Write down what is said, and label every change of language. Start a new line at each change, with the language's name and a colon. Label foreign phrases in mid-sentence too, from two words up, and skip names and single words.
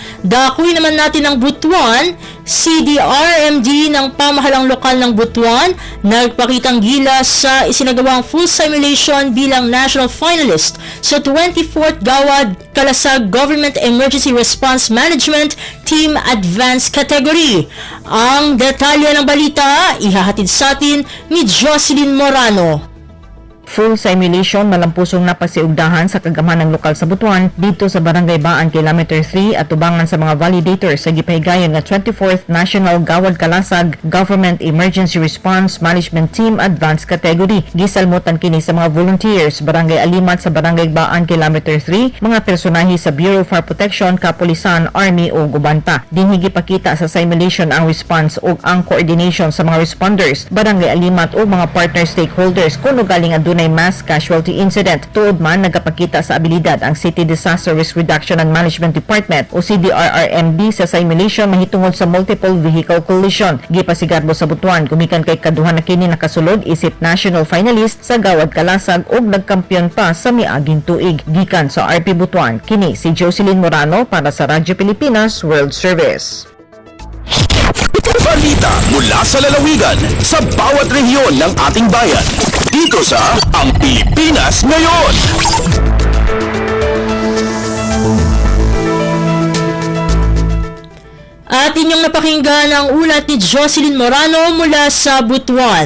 Filipino: Dakuin naman natin ang Butuan. CDRMD ng pamahalang lokal ng Butuan nagpakitang gilas sa isinagawang
English: full simulation
Filipino: bilang
English: national finalist
Filipino: sa 24th Gawad Kalasag Government Emergency Response Management Team Advanced Category. Ang detalye ng balita ihahatid sa atin ni Jocelyn Morano.
English: Full simulation
Cebuano: malampusong napasiugdahan sa kagamhanang lokal sa Butuan dito sa Barangay Baan Kilometer 3 at tubangan sa mga validators sa gipahigayon nga 24th National Gawad Kalasag Government Emergency Response Management Team Advanced Category. Gisalmutan kini sa mga volunteers Barangay Alimat sa Barangay Baan Kilometer 3, mga personahe sa Bureau of Fire Protection, Kapulisan, Army o Gubanta. Dinhi gipakita sa simulation ang response o ang coordination sa mga responders, Barangay Alimat o mga
English: partner stakeholders
Cebuano: kuno galing adunay
English: mass casualty incident.
Cebuano: Tuod man nagapakita sa abilidad ang City Disaster Risk Reduction and Management Department o CDRRMD sa simulation mahitungod sa multiple vehicle collision. Gipasigarbo sa Butuan gumikan kay kaduha na kini nakasulod isip
English: national finalist
Cebuano: sa Gawad Kalasag ug nagkampiyon pa sa miaging tuig. Gikan sa RP Butuan, kini si Jocelyn Morano para sa Radyo Pilipinas World Service.
Filipino: Balita mula sa lalawigan sa bawat rehiyon ng ating bayan. Dito sa Ang Pilipinas Ngayon. At inyong napakinggan ang ulat ni Jocelyn Morano mula sa Butuan.